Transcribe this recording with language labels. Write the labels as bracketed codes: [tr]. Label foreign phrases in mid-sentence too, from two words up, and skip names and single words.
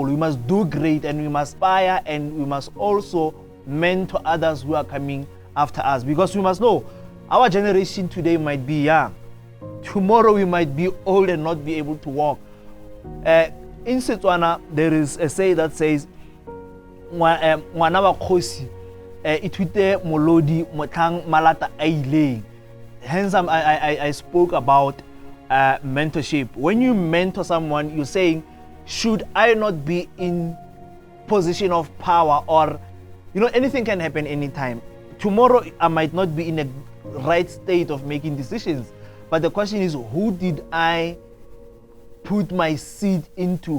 [en] We must do great, and we must inspire, and we must also mentor others who are coming after us, because we must know our generation today might be young. Tomorrow we might be old and not be able to walk. In Setswana, there is a say that says, [tn] "Ngwana wa kgosi ithuite molodi motlang malata a ileng." [en] Hence, I spoke about mentorship. When you mentor someone, you're saying, should I not be in position of power, or anything can happen anytime. Tomorrow I might not be in a right state of making decisions, but the question is, who did I put my seed into?